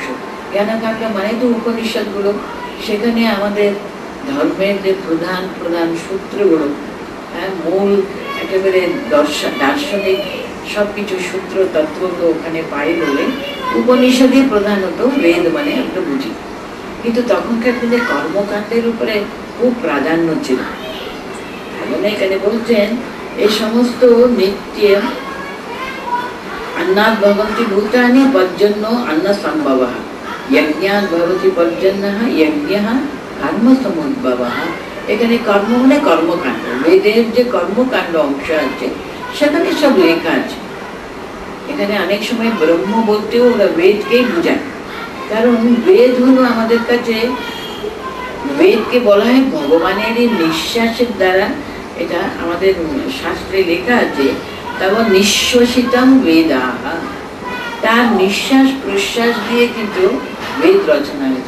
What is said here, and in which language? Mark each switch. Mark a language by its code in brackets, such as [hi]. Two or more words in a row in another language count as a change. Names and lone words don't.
[bn] জ্ঞানকাণ্ড মানে তো উপনিষদগুলো, সেখানে আমাদের ধর্মের যে প্রধান প্রধান সূত্রগুলো, মূল একেবারে দার্শনিক সবকিছু সূত্র তত্ত্বগুলো ওখানে পাই বলে উপনিষদই প্রধানত বেদ মানে আমরা বুঝি। কিন্তু তখনকার দিনে কর্মকাণ্ডের উপরে খুব প্রাধান্য ছিল। এখানে বলছেন এই সমস্ত নিত্য [sa] अन्नात् भवन्ति भूतानि पर्जन्यो अन्न संभवः यज्ञात् भवति पर्जन्यः यज्ञः कर्म समुद्भवः। [bn] এখানে কর্ম মানে কর্মকাণ্ড, বেদের যে কর্মকাণ্ড অংশ আছে সেখানে সব লেখা আছে। এখানে অনেক সময় ব্রহ্ম বলতেও ওরা বেদকেই বোঝায়, কারণ বেদ হলো আমাদের কাছে, বেদকে বলা হয় ভগবানেরই নিঃশ্বাসের দ্বারা, এটা আমাদের শাস্ত্রে লেখা আছে, তারপর [sa] নিঃশ্বাসিতম বেদাহ, [bn] তার নিঃশ্বাস প্রশ্বাস দিয়ে কিন্তু বেদ রচনা হয়েছে।